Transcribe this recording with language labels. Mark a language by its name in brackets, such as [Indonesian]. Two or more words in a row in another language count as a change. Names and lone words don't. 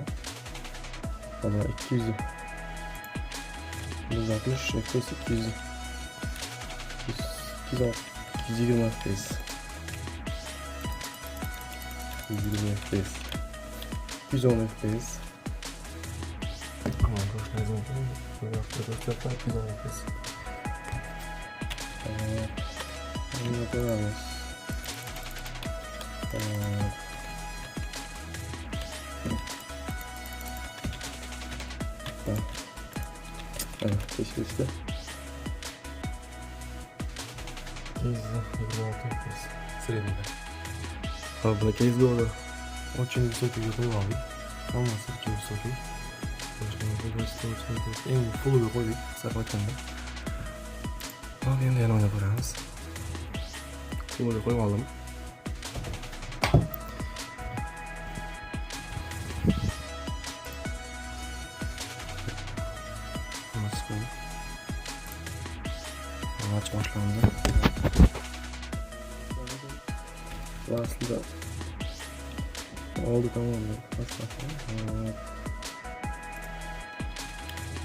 [Uzbek] Mana 200 160 FPS 200 220 FPS 220 FPS 210 FPS. Tamam, ko'rsatib o'tdim. Bu yoqda ko'rsatib 210 FPS. [Turkish] Bunu koyarız. Evet, işte. [Russian] Средний. На CSGO очень высокий уровень. Hammasi очень высокий. [Uzbek] Eng fullga qo'ydik hisoblatganda. Hop, endi yana o'ynab ko'ramiz. Fullga qo'yib oldim. Maç boshlandı. [Turkish] Aslında oldu, tamam mı?